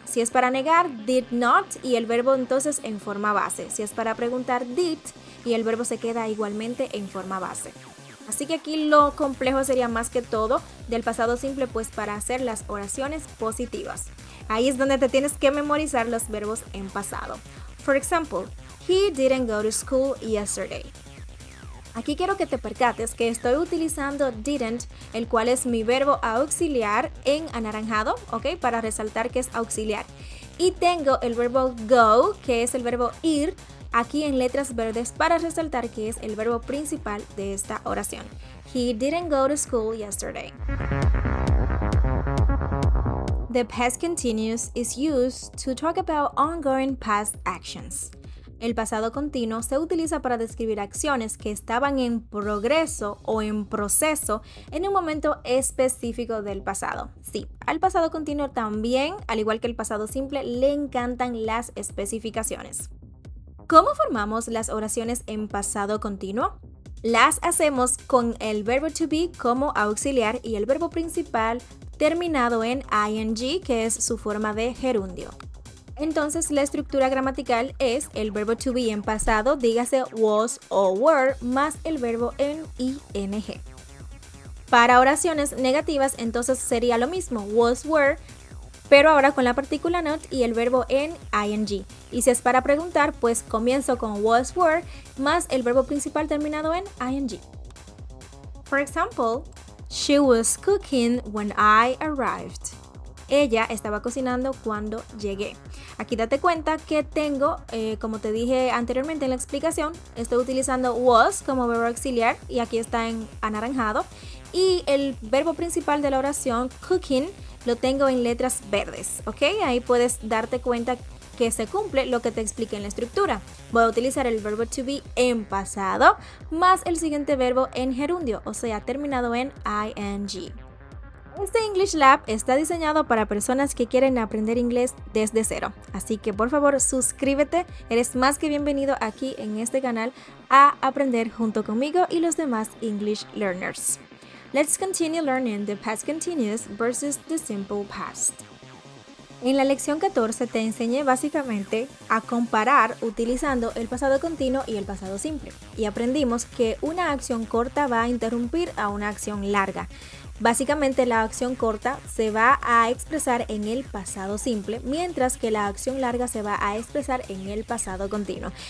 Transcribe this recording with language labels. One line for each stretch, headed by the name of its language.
Spanish: Si es para negar, did not y el verbo entonces en forma base. Si es para preguntar, did y el verbo se queda igualmente en forma base. Así que aquí lo complejo sería más que todo del pasado simple, pues para hacer las oraciones positivas. Ahí es donde te tienes que memorizar los verbos en pasado.
English: For example, he didn't go to school yesterday.
Spanish: Aquí quiero que te percates que estoy utilizando didn't, el cual es mi verbo auxiliar en anaranjado, ¿ok? Para resaltar que es auxiliar. Y tengo el verbo go, que es el verbo ir, aquí en letras verdes para resaltar que es el verbo principal de esta oración.
English: He didn't go to school yesterday. The past continuous is used to talk about ongoing past actions.
Spanish: El pasado continuo se utiliza para describir acciones que estaban en progreso o en proceso en un momento específico del pasado. Sí, al pasado continuo también, al igual que el pasado simple, le encantan las especificaciones. ¿Cómo formamos las oraciones en pasado continuo? Las hacemos con el verbo to be como auxiliar y el verbo principal terminado en ing, que es su forma de gerundio. Entonces la estructura gramatical es el verbo to be en pasado, dígase was o were, más el verbo en ing. Para oraciones negativas entonces sería lo mismo, was, were, pero ahora con la partícula not y el verbo en ing. Y si es para preguntar, pues comienzo con was, were, más el verbo principal terminado en ing.
English: For example, she was cooking when I arrived.
Spanish: Ella estaba cocinando cuando llegué. Aquí date cuenta que tengo, como te dije anteriormente en la explicación, estoy utilizando was como verbo auxiliar y aquí está en anaranjado. Y el verbo principal de la oración, cooking, lo tengo en letras verdes, ¿ok? Ahí puedes darte cuenta que se cumple lo que te expliqué en la estructura. Voy a utilizar el verbo to be en pasado más el siguiente verbo en gerundio, o sea, terminado en ing. Este English Lab está diseñado para personas que quieren aprender inglés desde cero, así que por favor suscríbete, eres más que bienvenido aquí en este canal a aprender junto conmigo y los demás English learners.
English: Let's continue learning the past continuous versus the simple past.
Spanish: En la lección 14 te enseñé básicamente a comparar utilizando el pasado continuo y el pasado simple y aprendimos que una acción corta va a interrumpir a una acción larga. Básicamente la acción corta se va a expresar en el pasado simple, mientras que la acción larga se va a expresar en el pasado continuo.